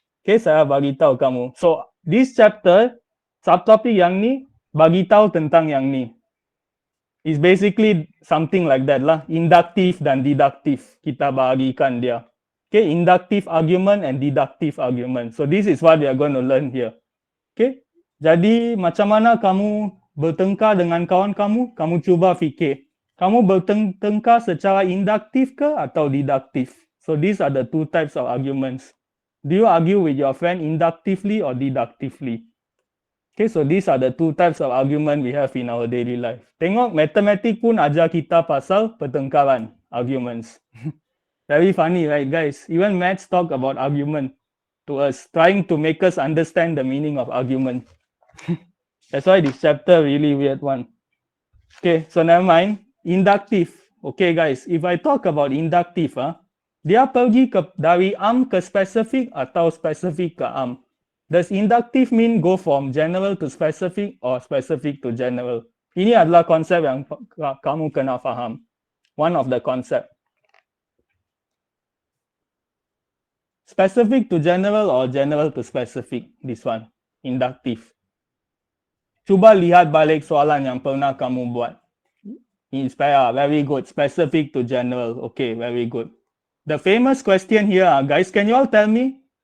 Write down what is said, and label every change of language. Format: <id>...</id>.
<ms>Okay, saya bagi tahu kamu.</ms> <en>So, this chapter,</en> <ms>subtopic yang ni, bagi tahu tentang yang ni.</ms> <en>It's basically something like that lah. Inductive dan deductive.</en> <ms>Kita bagikan dia.</ms> <en>Okay, inductive argument and deductive argument. So this is what we are going to learn here.</en> <ms>Okay, jadi macam mana kamu bertengkar dengan kawan kamu? Kamu cuba fikir. Kamu bertengkar secara induktif ke atau deduktif?</ms> <en>So these are the two types of arguments. Do you argue with your friend inductively or deductively? Okay, so these are the two types of argument we have in our daily life.</en> <ms>Tengok, matematik pun ajar kita pasal pertengkaran, arguments.</ms> <en>Very funny, right, guys? Even maths talk about argument to us, trying to make us understand the meaning of argument. That's why this chapter really weird one.</en> <ms>Okay, so never mind. Inductive.</ms> <en>Okay, guys, if I talk about inductive,</en> <ms>dia pergi dari am ke spesifik atau spesifik ke am.</ms> <en>Does inductive mean go from general to specific or specific to general?</en> <ms>Ini adalah konsep yang kamu kena faham.</ms> <en>One of the concept. Specific to general or general to specific? This one, inductive.</en> <ms>Cuba lihat balik soalan yang pernah kamu buat. Inspire, very good.</ms> <en>Specific to general, okay, very good. The famous question here, guys, can you all tell me?</en>